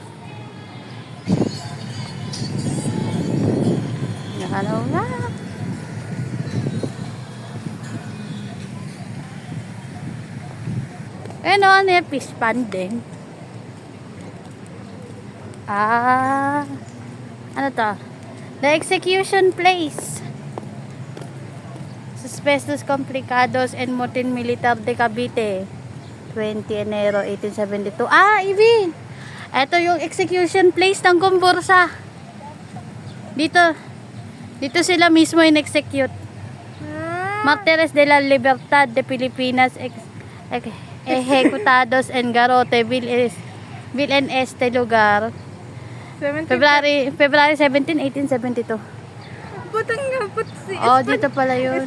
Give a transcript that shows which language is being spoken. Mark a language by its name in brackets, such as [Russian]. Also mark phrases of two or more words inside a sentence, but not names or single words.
[Filipino] Ano nga? Ano yung fish pond din? Ah, ano to? [English] The execution place. [Spanish] Suspectos Complicados en Motin Militar de Cavite. 20 Enero 1872. Ah, Ivy! [Filipino] Ito yung [English] execution place [Filipino] ng Gombursa. Dito sila mismo in-execute. [Spanish] Martires de la Libertad de Pilipinas ejecutados en Garote, Vil en este lugar. [English] February 17, 1872. [Filipino] Putang nga, si Oh, dito pala yun.